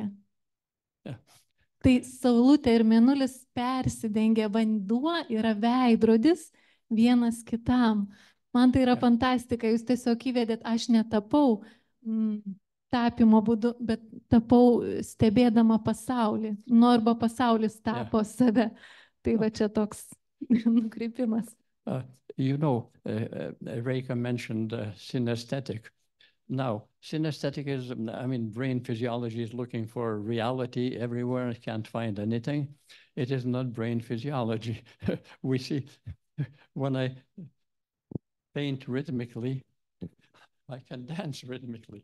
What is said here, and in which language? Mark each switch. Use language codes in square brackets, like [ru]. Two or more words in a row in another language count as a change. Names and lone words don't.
[lt] Tai saulutė ir mėnulis persidengia, vanduo yra veidrodis vienas kitam. Man tai yra fantastika, jūs tiesiog įvedėt, aš netapau tapimo būdu, bet tapau stebėdama pasaulį. Nu, arba pasaulis tapo save. Tai va čia toks nukreipimas. [en] You know, Reika mentioned synesthetic. Now, synesthetic is, I mean, brain physiology is looking for reality everywhere. It can't find anything. It is not brain physiology. We see, when I paint rhythmically, I can dance rhythmically.